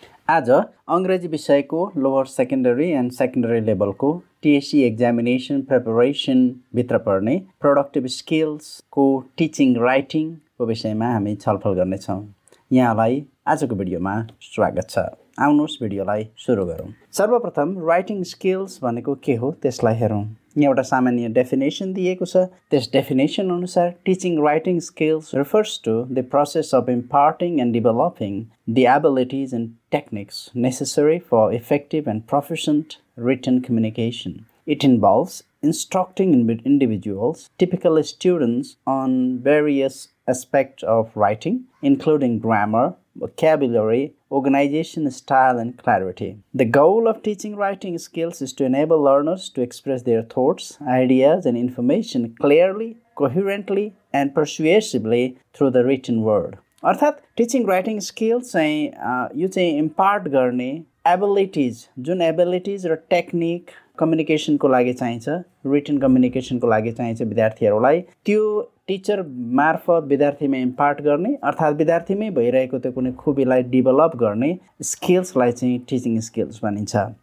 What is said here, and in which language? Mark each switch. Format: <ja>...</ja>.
<ne>आज अंग्रेजी विषयको लोअर सेकेन्डरी एन्ड सेकेन्डरी लेभलको TSC एक्जामिनेसन प्रिपरेसन भित्र पर्ने प्रोडक्टिभ स्किल्सको टिचिङ राइटिङको विषयमा हामी छलफल गर्नेछौँ। यहाँलाई आजको भिडियोमा स्वागत छ। आउनुहोस् भिडियोलाई सुरु गरौँ। सर्वप्रथम राइटिङ स्किल्स भनेको के हो त्यसलाई हेरौँ। यहाँ एउटा सामान्य डेफिनेसन दिएको छ। त्यस डेफिनेसन अनुसार</ne> <en>Teaching writing skills refers to the process of imparting and developing the abilities and techniques necessary for effective and proficient written communication. It involves instructing individuals, typical students, on various aspects of writing, including grammar, vocabulary, organization style, and clarity. The goal of teaching writing skills is to enable learners to express their thoughts, ideas, and information clearly, coherently, and persuasively through the written word.</en> <ne>अर्थात् teaching writing skills चाहिँ यो चाहिँ impart गर्ने abilities, जुन abilities र technique कम्युनिकेसनको लागि चाहिन्छ, return कम्युनिकेसनको लागि चाहिन्छ विद्यार्थीहरूलाई, त्यो टिचर मार्फत विद्यार्थीमा इम्पार्ट गर्ने अर्थात् विद्यार्थीमै भइरहेको त्यो कुनै खुबीलाई डेभलप गर्ने स्किल्सलाई चाहिँ टिचिङ स्किल्स भनिन्छ।</ne>